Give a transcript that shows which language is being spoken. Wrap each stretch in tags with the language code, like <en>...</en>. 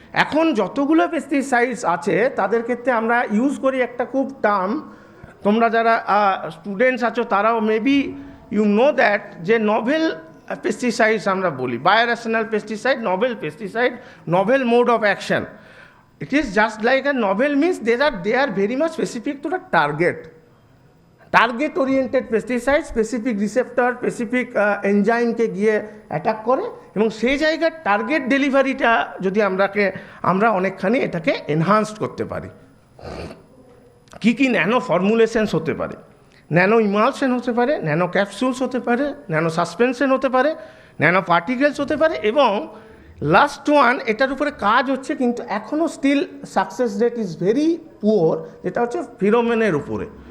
<bn>এখন যতগুলো পেস্টিসাইডস আছে তাদের ক্ষেত্রে আমরা ইউজ করি একটা খুব টার্ম, তোমরা যারা স্টুডেন্টস আছো তারাও মেবি</bn> <en>you know that,</en> <bn>যে নভেল পেস্টিসাইডস আমরা বলি, বায়োরেশনাল pesticide, novel pesticide, novel mode of action.</bn> <en>It is just like a novel means they are very much specific to the target. Target oriented pesticide, specific receptor, specific enzyme</en> <bn>কে গিয়ে attack করে, এবং সেই জায়গার target ডেলিভারিটা যদি আমরা অনেকখানি এটাকে এনহান্সড করতে পারি। কি ন্যানো ফর্মুলেশনস হতে পারে, ন্যানো ইমালশন হতে পারে, ন্যানো ক্যাপসুলস হতে পারে, ন্যানো সাসপেনশন হতে পারে, ন্যানো পার্টিকেলস হতে পারে, এবং লাস্ট ওয়ান এটার উপরে কাজ হচ্ছে কিন্তু এখনও</bn> <en>still success rate is very poor,</en> <bn>যেটা হচ্ছে ফেরোমনের উপরে।</bn>